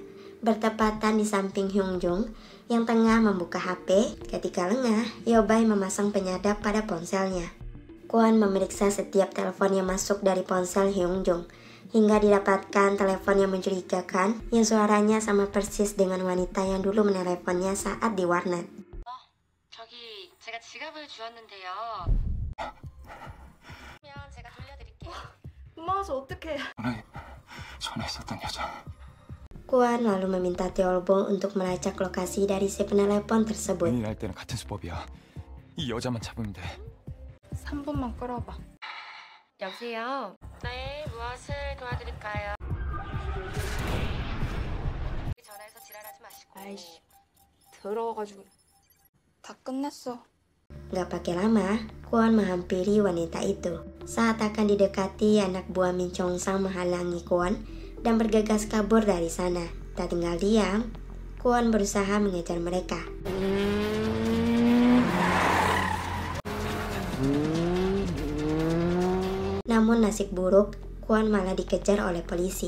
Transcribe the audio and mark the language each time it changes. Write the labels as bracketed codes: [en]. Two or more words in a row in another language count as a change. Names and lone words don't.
[id] Bertepatan di samping Hyung Jung yang tengah membuka HP, ketika lengah, Yobai memasang penyadap pada ponselnya. Kwon memeriksa setiap telepon yang masuk dari ponsel Hyung Jung, hingga didapatkan telepon yang mencurigakan yang suaranya sama persis dengan wanita yang dulu meneleponnya saat di warnet. [ko] 저기 제가 지갑을 주었는데요. 그러면 제가 돌려드릴게요. 고마워서 어떡해. 전화했었던 여자. [id] Kwon lalu meminta Teolbo untuk melacak lokasi dari si penelepon tersebut. [ko] 은인할 때는 같은 수법이야. 이 여자만 잡으면 돼. 3분만 끌어봐. 여보세요. 네, 무엇을 도와드릴까요? 전화해서 지랄하지 마시고. 아이씨, 더러워가지고. 다 끝냈어. [id] Gak pakai lama, Kwon menghampiri wanita itu. Saat akan didekati, anak buah Min Chong Sang menghalangi Kwon dan bergegas kabur dari sana. Tak tinggal diam, Kwon berusaha mengejar mereka. Namun nasib buruk, Kwon malah dikejar oleh polisi.